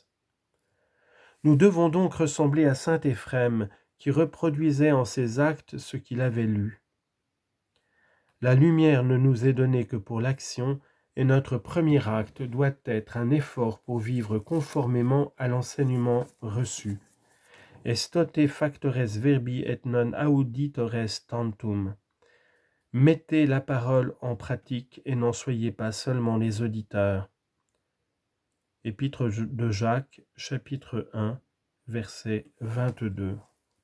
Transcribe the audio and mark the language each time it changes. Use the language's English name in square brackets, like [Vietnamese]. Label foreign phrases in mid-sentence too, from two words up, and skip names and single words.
[French] Nous devons donc ressembler à saint Éphrem, qui reproduisait en ses actes ce qu'il avait lu. La lumière ne nous est donnée que pour l'action, et notre premier acte doit être un effort pour vivre conformément à l'enseignement reçu. [Latin] Estote factores verbi et non auditores tantum. [French] Mettez la parole en pratique et n'en soyez pas seulement les auditeurs. Épître de Jacques, chapitre 1, verset 22.